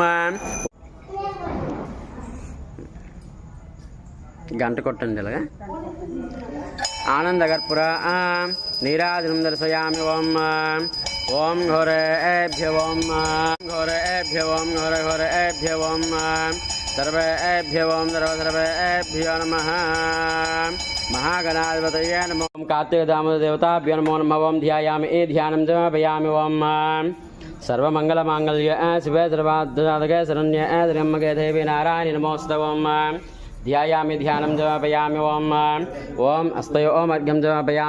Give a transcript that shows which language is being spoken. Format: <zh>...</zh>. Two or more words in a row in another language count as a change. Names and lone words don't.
<te>గంట కొట్టండి ఇలాగా.</te> <sa>ఆనందకర్పూర నీరాజనం దర్శయామి. ఓం ఓం ఘోరేభ్య ఓం ఘోరేభ్య ఓం ఘోరేభ్య ఓం సర్వేభ్య ఓం సర్వేభ్యో నమః. महागणाधिपतये नमो. ओम कार्तिक दामोदर देवताभ्यो नमो नमः. ओम ध्यायामि ध्यानं समर्पयामि. ओम सर्वमंगलमांगल्ये शिवे सर्वार्थसाधके शरण्ये त्र्यंबके देवी नारायणि नमोस्तुते. ओम ध्यायामि ध्यानं समर्पयामि. ओम ओम हस्तयो ओम अर्घ्यं समर्पयामि.</sa>